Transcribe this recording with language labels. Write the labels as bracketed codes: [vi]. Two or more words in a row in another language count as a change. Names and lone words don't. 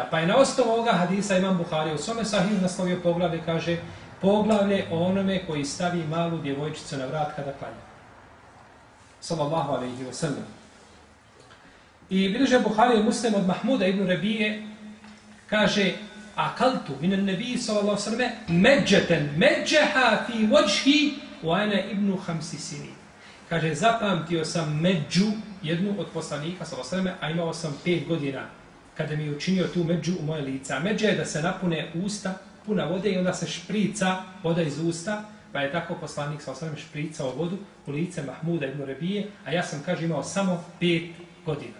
[bs] Pa je na osnovu ovoga hadisa imam Buharija u svome sahihu naslovio poglavlje, kaže, poglavlje o onome koji stavi malu djevojčicu na vrat kada klanja. [ar] صلى الله عليه وسلم. [bs] I bilježe Buharija i Muslim od Mahmuda ibn Rebije, kaže, [ar] عقلت من النبي صلى الله عليه وسلم مجة مجها في وجهي وأنا ابن 5 سنين. [bs] Kaže, zapamtio sam među jednu od poslanika, a imao sam 5 godina, kada mi je učinio tu među u moje lice. A međa je da se napune usta, puna vode i onda se šprica voda iz usta, pa je tako poslanik špricao vodu u lice Mahmuda ibn Rebije, a ja sam, kaže, imao samo 5 godina.